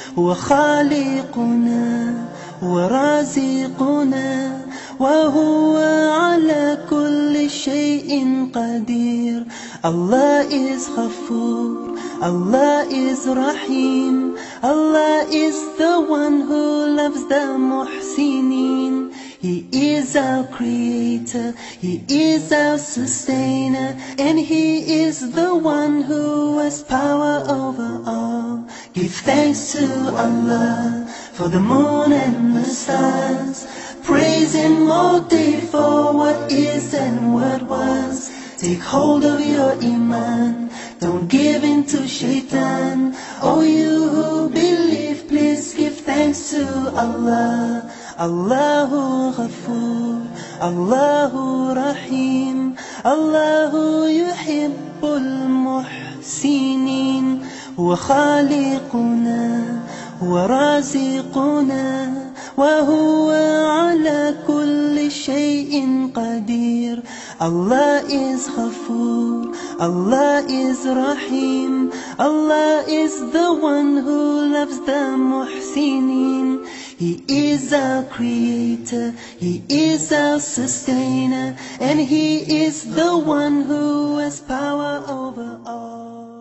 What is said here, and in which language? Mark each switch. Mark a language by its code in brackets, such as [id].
[ar] هو خالقنا ورازقنا وهو على كل شيء قدير. [en] Allah is Ghafoor, Allah is Rahim, Allah is the one who loves the muhsinin. He is our creator, He is our sustainer, and He is the one who has power over all. Give thanks to Allah for the moon and the stars. Praise Him all day for what is and what was. Take hold of your iman, don't give in to shaitan. Oh, you who believe, please give thanks to Allah. [ar] Allahu Ghafoor, Allahu Rahim, Allahu yuhibbul muhsinin. هو خالقنا هو رازقنا وهو على كل شيء قدير. [en] Allah is Ghafoor, Allah is Rahim, Allah is the one who loves the muhsinin. He is our creator, He is our sustainer, and He is the one who has power over all.